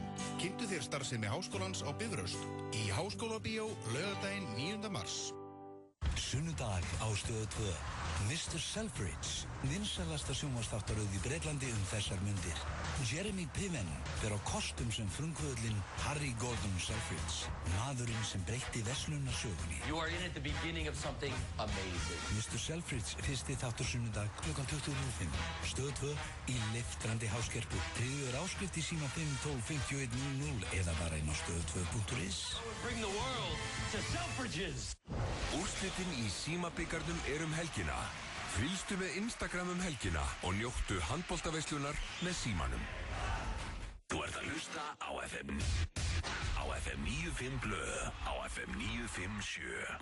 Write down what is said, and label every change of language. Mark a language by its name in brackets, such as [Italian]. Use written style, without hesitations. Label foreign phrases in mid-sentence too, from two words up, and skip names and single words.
[Icelandic] Kynntu þér starfsemi háskólans á Bifröst í Háskólabíó laugardaginn 9. mars. Sunnudag á Stöð 2. Mr. Selfridge, vinsælasta sjónvarpsþáttaröð í Bretlandi þessar mundir. Jeremy Piven fer á kostum sem frumkvöðlinn Harry Gordon Selfridge, maðurinn sem breytti verslunarsögunni. [English] You are in at the beginning of something amazing. [Icelandic] Mr. Selfridge, fyrsti þáttur sunnudag klukkan 20:05. Stöð 2 í leiftrandi háskerpu. Tryggður áskrift í síma 512-5100 eða bara inn á stöð2.is. [English] Bring the world to Selfridges. [Icelandic] Úrslitin í símabikarnum helgina. Fylgstu með Instagram helgina og njóttu handboltaveislunar með símanum. Þú ert að hlusta á FM 95 blö, á FM 957.